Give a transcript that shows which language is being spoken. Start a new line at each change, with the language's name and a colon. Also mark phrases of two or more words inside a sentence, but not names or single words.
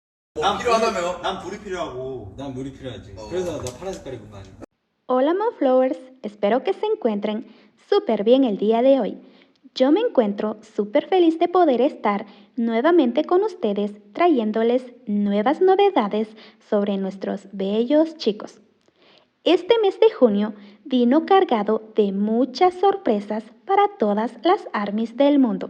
Korean: 필요하다며? 난 불이 필요하고. 난 물이 필요하지. 그래서 나 파란 색깔 입은 거 아니야?
Spanish: Hola Monflowers, espero que se encuentren súper bien el día de hoy. Yo me encuentro súper feliz de poder estar nuevamente con ustedes trayéndoles nuevas novedades sobre nuestros bellos chicos. Este mes de junio vino cargado de muchas sorpresas para todas las ARMYs del mundo.